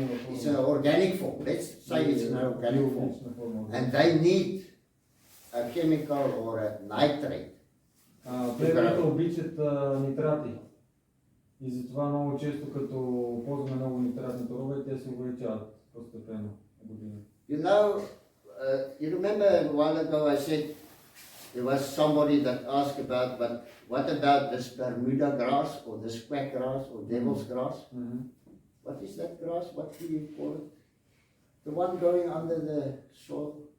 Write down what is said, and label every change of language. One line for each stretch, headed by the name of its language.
English: It's an organic form. Let's say it's an organic form. And they need a chemical or a nitrate.
Bulgarian: Плевелите обичат нитрати. И затова много често, като ползваме много нитратни торове, те се увеличават постепенно години.
English: You know, you remember a while ago I said there was somebody that asked about, but what about this Bermuda grass or this quack grass or devil's grass? What is that grass? What do you call it? The one growing under the soil?